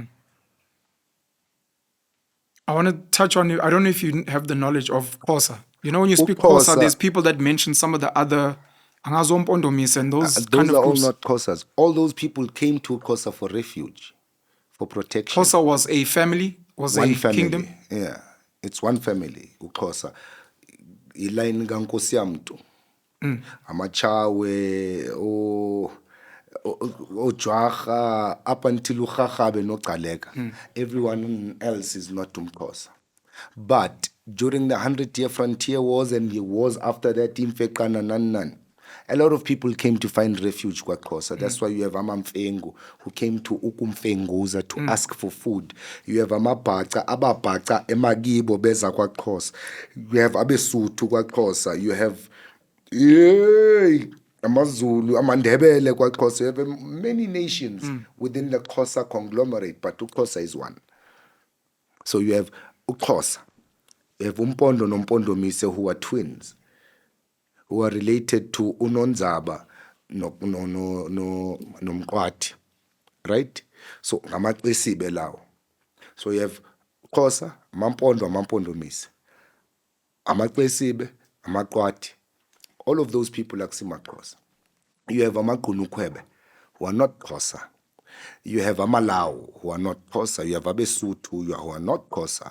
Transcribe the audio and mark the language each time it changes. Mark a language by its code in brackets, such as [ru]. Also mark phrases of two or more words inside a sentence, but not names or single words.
[en] I want to touch on, I don't know if you have the knowledge of Xhosa. You know, when you speak Xhosa, there's people that mention some of the other Angazompondomis and those kind of are groups. all not Xhosas. All those people came to Xhosa for refuge, for protection. Xhosa was a family, was one a family. kingdom. Yeah, it's one family, uXhosa. [xh] Iline gankosi yamntu. Amachawe, Ojwaga, [en] up until uGagabe noGcaleka. Everyone else is not uMxhosa. But during the 100-year frontier wars and the wars after that, a lot of people came to find refuge kwaXhosa. That's why you have Amamfengu who came to Ukumfenguza to ask for food. You have [xh] Ababhaca emakibo beza kwaXhosa. [en] You have Abesuthu kwaXhosa. You have Amazulu, Amandebele kwaXhosa. You have many nations within the Xhosa conglomerate, but uXhosa is one. So you have uXhosa. You have Umpondo noMpondomise who are twins, who are related to Unonzaba nomqwathi, right? [xh] So ngamaXesibe lawo. [en] So you have Xhosa, Mampondo, Mampondomise, amaXesibe, amaqwathi. All of those people are Xhosa. You have amaGqunukhwebe who are not Xhosa. You have Amalawu who are not Xhosa. You have Abesuthu who are not Xhosa.